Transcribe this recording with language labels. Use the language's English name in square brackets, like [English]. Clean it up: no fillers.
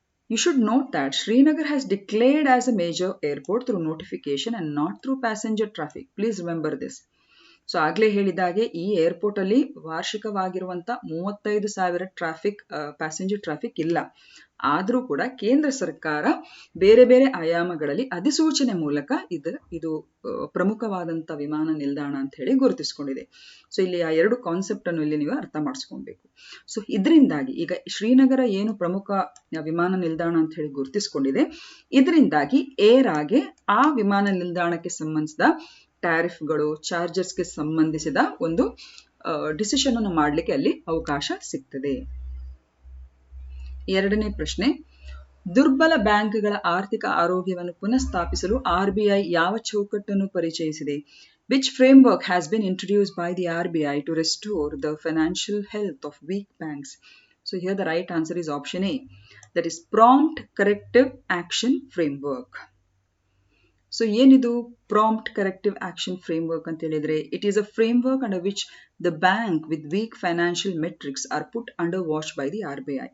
[English] You should note that Srinagar has declared as a major airport through notification and not through passenger traffic. Please remember this. [Kannada] So ಆಗ್ಲೇ ಹೇಳಿದಾಗೆ ಈ airport ಅಲ್ಲಿ ವಾರ್ಷಿಕವಾಗಿರುವಂತ 35,000 traffic passenger traffic ಇಲ್ಲ. ಆದ್ರೂ ಕೂಡ ಕೇಂದ್ರ ಸರ್ಕಾರ ಬೇರೆ ಬೇರೆ ಆಯಾಮಗಳಲ್ಲಿ ಅಧಿಸೂಚನೆ ಮೂಲಕ ಇದು ಪ್ರಮುಖವಾದಂತ ವಿಮಾನ ನಿಲ್ದಾಣ ಅಂತ ಹೇಳಿ ಗುರುತಿಸಿಕೊಂಡಿದೆ. ಸೊ ಇಲ್ಲಿ ಆ ಎರಡು ಕಾನ್ಸೆಪ್ಟ್ ಅನ್ನು ಇಲ್ಲಿ ನೀವು ಅರ್ಥ ಮಾಡಿಸ್ಕೊಬೇಕು. ಸೊ ಇದರಿಂದಾಗಿ ಈಗ ಶ್ರೀನಗರ ಏನು ಪ್ರಮುಖ ವಿಮಾನ ನಿಲ್ದಾಣ ಅಂತ ಹೇಳಿ ಗುರುತಿಸಿಕೊಂಡಿದೆ, ಇದರಿಂದಾಗಿ ಏರ್ ಆಗಿ ಆ ವಿಮಾನ ನಿಲ್ದಾಣಕ್ಕೆ ಸಂಬಂಧಿಸಿದ ಟ್ಯಾರಿಫ್ಗಳು, ಚಾರ್ಜಸ್ಗೆ ಸಂಬಂಧಿಸಿದ ಒಂದು ಡಿಸಿಷನ್ ಅನ್ನು ಮಾಡಲಿಕ್ಕೆ ಅಲ್ಲಿ ಅವಕಾಶ ಸಿಗ್ತದೆ. ಎರಡನೇ ಪ್ರಶ್ನೆ, ದುರ್ಬಲ ಬ್ಯಾಂಕ್ಗಳ ಆರ್ಥಿಕ ಆರೋಗ್ಯವನ್ನು ಪುನಃಸ್ಥಾಪಿಸಲು RBI ಯಾವ ಚೌಕಟ್ಟನ್ನು ಪರಿಚಯಿಸಿದೆ? [English] Which framework has been introduced by the RBI to restore the financial health of weak banks? So here the right answer is option A, that is Prompt Corrective Action Framework. [Kannada] So ಏನಿದು prompt corrective action framework ಅಂತ ಹೇಳಿದ್ರೆ, [English] It is a framework under which the bank with weak financial metrics are put under watch by the RBI.